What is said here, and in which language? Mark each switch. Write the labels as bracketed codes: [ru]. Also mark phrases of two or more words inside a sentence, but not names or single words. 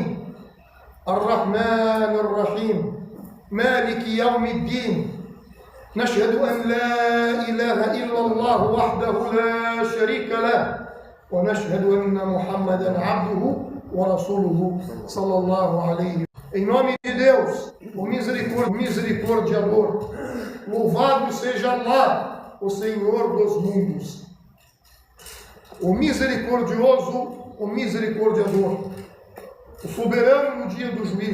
[ar] الرحمن الرحيم مالك يوم الدين نشهد أن لا إله إلا الله وحده لا شريك له ونشهد أن محمدا عبده ورسوله صلى الله عليه وسلم. [pt] Em nome de Deus, o misericordiador, louvado seja Allah, o Senhor dos mundos, o misericordioso, o misericordiador, o soberano no dia do juízo.